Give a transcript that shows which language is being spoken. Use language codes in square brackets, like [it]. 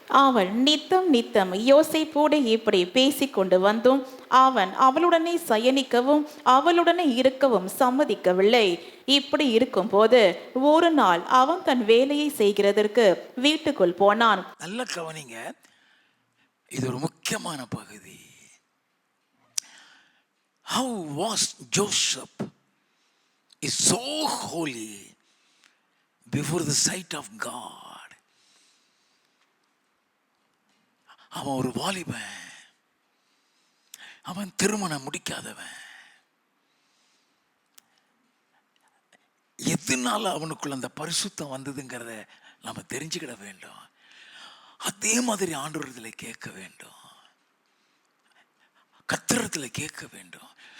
[ta] அவள் நித்தம் நித்தம் யோசேப்போடு இப்படி பேசிக்கொண்டு வந்தும் அவன் அவளுடனே சயனிக்கவும் அவளுடனே இருக்கவும் சம்மதிக்கவில்லை. இப்படி இருக்கும் போது ஒரு நாள் அவன் தன் வேலையை செய்கிறதற்கு வீட்டுக்குள் போனான். நல்ல கவனிங்க, இது ஒரு முக்கியமான பகுதி. [en] How was Joseph is so holy before the sight of God. [ta] அவன் ஒரு வாலிபன், அவன் திருமணம் முடிக்காதவன். எதனால அவனுக்குள்ள அந்த பரிசுத்தம் வந்ததுங்கிறத நம்ம தெரிஞ்சுக்கிட வேண்டும். அதே மாதிரி ஆண்டவரத்தில் கேட்க வேண்டும், கர்த்தரிடத்தில் கேட்க வேண்டும்.